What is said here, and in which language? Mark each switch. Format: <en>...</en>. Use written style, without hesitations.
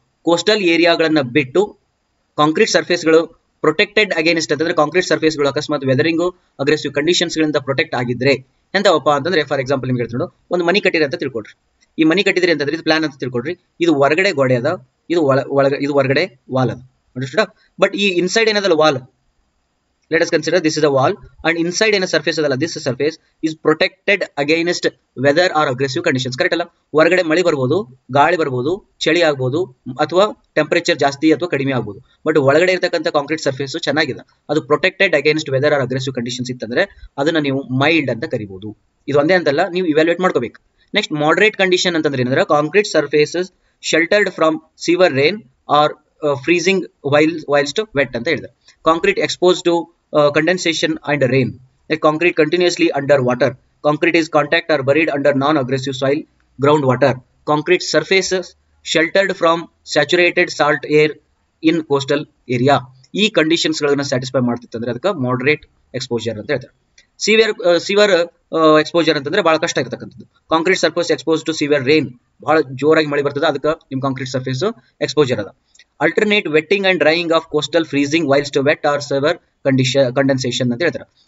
<kn>Coastal ಏರಿಯಾಗಳನ್ನ ಬಿಟ್ಟು concrete ಸರ್ಫೇಸ್ಗಳು protected against ಅಂತಂದ್ರೆ concrete ಸರ್ಫೇಸ್ಗಳು ಅಕಸ್ಮಾತ್ ವೆದರಿಂಗು ಅಗ್ರೆಸಿವ್ ಕಂಡೀಷನ್ಸ್ ಗಳಿಂದ ಪ್ರೊಟೆಕ್ಟ್ ಆಗಿದ್ರೆ ಎಂತವಪ್ಪ ಅಂತಂದ್ರೆ ಫಾರ್ ಎಕ್ಸಾಂಪಲ್ ನಿಮ್ಗೆ ಹೇಳ್ತೀನಿ, ಒಂದು ಮನಿ ಕಟ್ಟಿರಿ ಅಂತ ತಿಳ್ಕೊಡ್ರಿ. ಈ ಮನಿ ಕಟ್ಟಿದ್ರಿ ಅಂತಂದ್ರೆ ಇದು ಪ್ಲಾನ್ ಅಂತ ತಿಳ್ಕೊಡ್ರಿ. ಇದು ಹೊರಗಡೆ ಗೋಡೆ ಅದ, ಇದು ಹೊರಗಡೆ ವಾಲ್ ಅದ.</kn> <en>but</en> <kn>ಈ ಇನ್ಸೈಡ್ ಏನದಲ್ಲ wall,</kn> <en>let us consider this is a wall and inside in a surface adala, this surface is protected against weather or aggressive conditions. Correct alla?</en> <kn>ಹೊರಗಡೆ ಮಳೆ ಬರಬಹುದು, ಗಾಳಿ ಬರಬಹುದು, ಚಳಿ ಆಗಬಹುದು ಅಥವಾ ಟೆಂಪರೇಚರ್ ಜಾಸ್ತಿ ಅಥವಾ ಕಡಿಮೆ ಆಗಬಹುದು. ಬಟ್ ಒಳಗಡೆ ಇರತಕ್ಕಂತ ಕಾಂಕ್ರೀಟ್ ಸರ್ಫೇಸ್ ಚೆನ್ನಾಗಿದೆ, ಅದು</kn> <en>protected against weather or aggressive conditions</en> <kn>ಇತ್ತಂದ್ರೆ ಅದನ್ನ ನೀವು ಮೈಲ್ಡ್ ಅಂತ ಕರಿಬಹುದು. ಇದು ಒಂದೇ ಅಂತಲ್ಲ, ನೀವು ಇವ್ಯಾಲ್ಯೂಯೇಟ್ ಮಾಡ್ಕೋಬೇಕು. ನೆಕ್ಸ್ಟ್ ಮಾಡರೇಟ್ ಕಂಡೀಷನ್ ಅಂತಂದ್ರೆ ಏನಂದ್ರೆ</kn> <en>concrete surfaces sheltered from severe rain or freezing whilst wet</en> <kn>ಅಂತ ಹೇಳಿದ್ರೆ.</kn> <en>Concrete expose to condensation and rain. Like concrete continuously under water. Concrete is contact or buried under non-aggressive soil, groundwater. Concrete surfaces sheltered from saturated salt air in coastal area.</en> <kn>ಈ conditions ಗಳನ್ನ satisfy ಮಾಡ್ತಿತ್ತಂದ್ರೆ ಅದಕ್ಕೆ moderate exposure ಅಂತ ಹೇಳ್ತಾರೆ. Severe exposure ಅಂತಂದ್ರೆ ಬಹಳ ಕಷ್ಟ ಇರತಕ್ಕಂಥದ್ದು.</kn> <en>concrete surface expose to severe rain,</en> <kn>ಬಹಳ ಜೋರಾಗಿ ಮಳೆ ಬರ್ತದೆ, ಅದಕ್ಕೆ ನಿಮ್ ಕಾಂಕ್ರೀಟ್ ಸರ್ಫೇಸ್ ಎಕ್ಸ್ಪೋಜರ್ ಅದ.</kn> <en>Alternate wetting and drying of coastal freezing whilst wet or severe condensation ಅಂತ ಹೇಳ್ತಾರೆ.</en>